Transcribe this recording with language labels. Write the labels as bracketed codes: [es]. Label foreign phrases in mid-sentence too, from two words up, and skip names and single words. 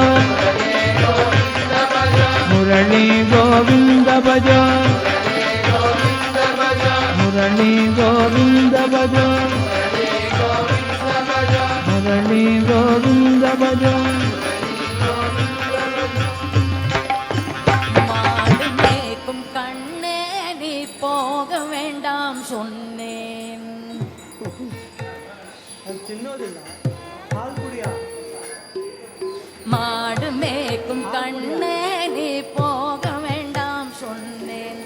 [sa] मुरली गोविंद भज मुरली गोविंद भज मुरली गोविंद भज [ta] மாடு மேய்க்கும் கண்ணே நீ போக வேண்டாம் சொன்னே மாடு மேய்க்கும் கண்ணே நீ போக வேண்டாம் சொன்னேன்.